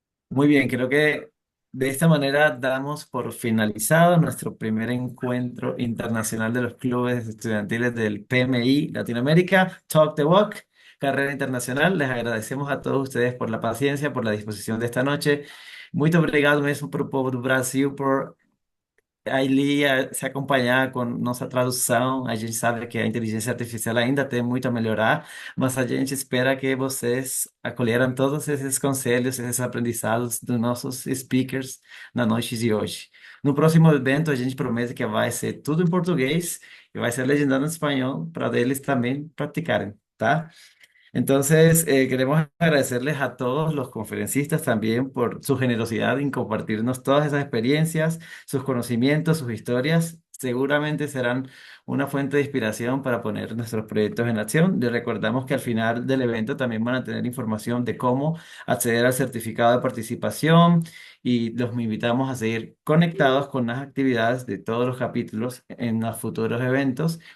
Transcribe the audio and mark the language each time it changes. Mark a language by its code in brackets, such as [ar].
[es] Muy bien, creo que de esta manera damos por finalizado nuestro primer encuentro internacional de los clubes estudiantiles del PMI Latinoamérica, Talk the Walk, carrera internacional. Les agradecemos a todos ustedes por la paciencia, por la disposición de esta noche. [pt] Muito obrigado mesmo por o povo do Brasil por aí se acompanhar com nossa tradução. A gente sabe que a inteligência artificial ainda tem muito a melhorar, mas a gente espera que vocês acolheram todos esses conselhos, esses aprendizados dos nossos speakers na noite de hoje. No próximo evento, a gente promete que vai ser tudo em português e vai ser legendado em espanhol para eles também praticarem, tá? [es] Entonces, queremos agradecerles a todos los conferencistas también por su generosidad en compartirnos todas esas experiencias, sus conocimientos, sus historias. Seguramente serán una fuente de inspiración para poner nuestros proyectos en acción. Les recordamos que al final del evento también van a tener información de cómo acceder al certificado de participación y los invitamos a seguir conectados con las actividades de todos los capítulos en los futuros eventos.